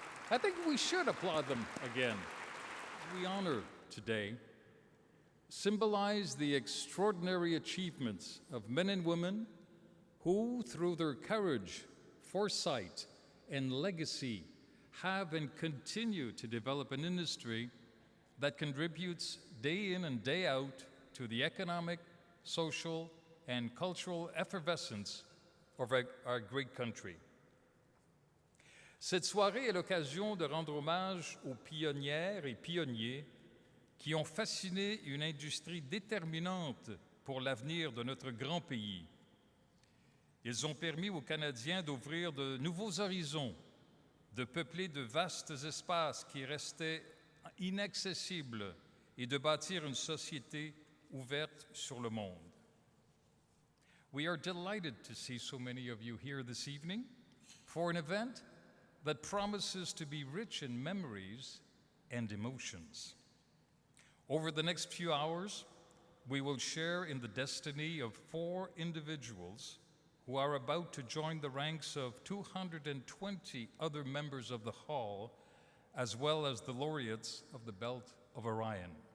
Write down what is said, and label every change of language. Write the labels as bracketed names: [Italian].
[English] I think we should applaud them again. We honor today symbolize the extraordinary achievements of men and women who, through their courage, foresight, and legacy, have and continue to develop an industry that contributes day in and day out to the economic, social, and cultural effervescence of our great country. [French] Cette soirée est l'occasion de rendre hommage aux pionnières et pionniers qui ont fasciné une industrie déterminante pour l'avenir de notre grand pays. Ils ont permis aux Canadiens d'ouvrir de nouveaux horizons, de peupler de vastes espaces qui restaient inaccessibles et de bâtir une société ouverte sur le monde. [English] We are delighted to see so many of you here this evening for an event that promises to be rich in memories and emotions. Over the next few hours, we will share in the destiny of 4 individuals who are about to join the ranks of 220 other members of the Hall, as well as the laureates of the Belt of Orion.